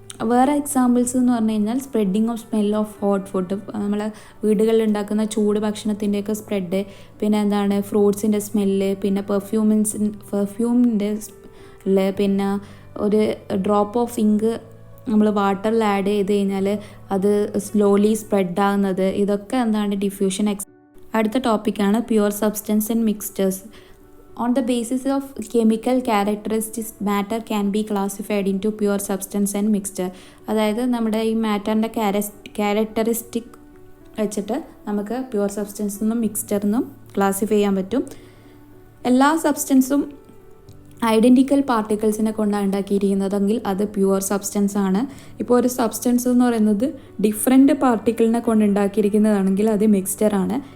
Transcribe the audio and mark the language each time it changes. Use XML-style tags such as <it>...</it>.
<ml>വേറെ എക്സാമ്പിൾസ് എന്ന് പറഞ്ഞു കഴിഞ്ഞാൽ spreading of smell of hot food, നമ്മളെ വീടുകളിൽ ഉണ്ടാക്കുന്ന ചൂട് ഭക്ഷണത്തിൻ്റെയൊക്കെ സ്പ്രെഡ്, പിന്നെ എന്താണ് ഫ്രൂട്ട്സിൻ്റെ സ്മെല്ല്, പിന്നെ പെർഫ്യൂമിൻ്റെ സ്മെല്ല്, പിന്നെ ഒരു ഡ്രോപ്പ് ഓഫ് ഇങ്ക് നമ്മൾ വാട്ടറിൽ ആഡ് ചെയ്ത് കഴിഞ്ഞാൽ അത് സ്ലോലി സ്പ്രെഡ് ആകുന്നത്, ഇതൊക്കെ എന്താണ് ഡിഫ്യൂഷൻ. അടുത്ത ടോപ്പിക്കാണ് pure substance and mixtures.</ml> <en>On the basis of chemical characteristics, matter can be classified into pure substance and mixture.</en> <ml>അതായത് നമ്മുടെ ഈ മാറ്ററിൻ്റെ ക്യാരക്ടറിസ്റ്റിക് വെച്ചിട്ട് നമുക്ക് പ്യുവർ സബ്സ്റ്റൻസ് എന്നും മിക്സ്ചർ എന്നും ക്ലാസിഫൈ ചെയ്യാൻ പറ്റും. എല്ലാ സബ്സ്റ്റൻസും ഐഡൻറ്റിക്കൽ പാർട്ടിക്കിൾസിനെ കൊണ്ടാണ് ഉണ്ടാക്കിയിരിക്കുന്നതെങ്കിൽ അത് പ്യുവർ സബ്സ്റ്റൻസ് ആണ്. ഇപ്പോൾ ഒരു സബ്സ്റ്റൻസ് എന്ന് പറയുന്നത് ഡിഫറെൻറ്റ് പാർട്ടിക്കിളിനെ കൊണ്ട് ഉണ്ടാക്കിയിരിക്കുന്നതാണെങ്കിൽ അത് മിക്സ്ചർ ആണ്.</ml>